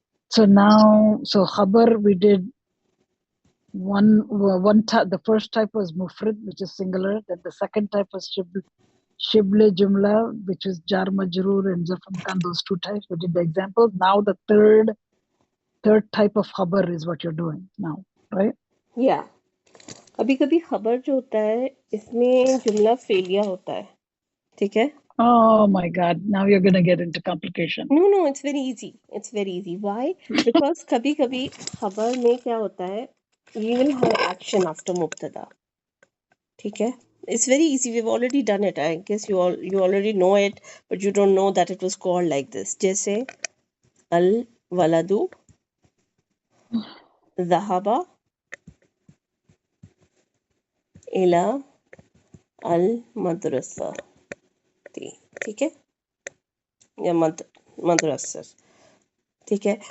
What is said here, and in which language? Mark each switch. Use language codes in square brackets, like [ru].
[en] So now, Khabar, we did one type. The first type was Mufrid, which is singular. Then the second type was Shible Jumla, which is Jar Majroor and Zarf Makan, those two types. We did the examples. Now the third type of Khabar is what you're doing now, right? yeah. [hi] कभी कभी खबर जो होता है इसमें जुमला फेलिया होता है, ठीक है। [en] Oh my God! Now you're going to get into complication. No, it's very easy. It's very easy. Why? Because [hi] कभी कभी खबर में क्या होता है, [en] we will have action after mubtada, [hi] ठीक है। [en] It's very easy. We've already done it. I guess you already know it, but you don't know that it was called like this. [hi] जैसे [ar] al waladu dhahaba ila al madrasa, [hi] ठीक है, या मदरसा, ठीक है।